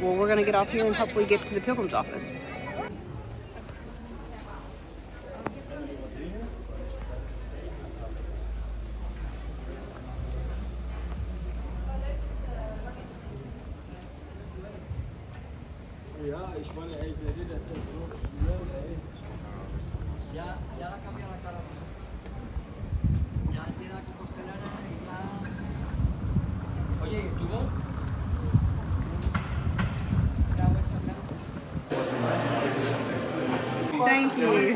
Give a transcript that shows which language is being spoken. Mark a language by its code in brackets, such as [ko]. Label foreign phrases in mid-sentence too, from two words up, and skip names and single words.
[en] Well, we're going to get off here and hopefully get to the pilgrim's office. [es] Ya, [de] ich meine, ey, der redet so schnell, ey. [es] Ya la cambió la cara. Ya tiene la Compostela y la... Oye, ¿y tú? [en] Thank you.